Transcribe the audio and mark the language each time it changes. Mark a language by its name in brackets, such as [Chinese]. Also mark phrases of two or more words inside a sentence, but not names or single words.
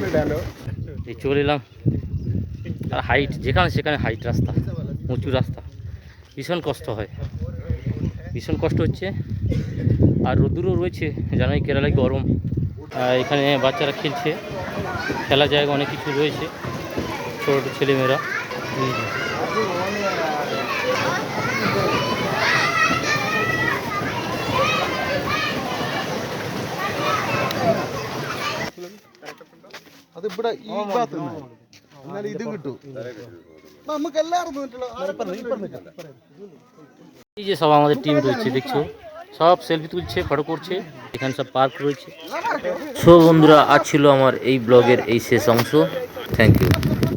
[Bangla] এই চলে এলাম, আর হাইট যেখানে সেখানে হাইট রাস্তা, উঁচু রাস্তা, ভীষণ কষ্ট হয়, ভীষণ কষ্ট হচ্ছে। আর রোদ্দুরও রয়েছে, জানাই কেরালায় গরম। এখানে বাচ্চারা খেলছে, খেলার জায়গা অনেক কিছু রয়েছে, ছোটো ছোটো ছেলেমেয়েরা। [Malayalam] അതിവിടെ ഈ ഭാഗത്ത് എന്നാലും ഇത് കിട്ടും നമുക്ക് എല്ലാവരും [Bangla] এই যে সব আমাদের টিম রয়েছে, দেখছো সব সেলফি তুলছে, ফটো করছে, এখানে সব পার্ক রয়েছে। সো বন্ধুরা, আজ ছিল আমার এই ব্লগের এই শেষ অংশ। [English] Thank you.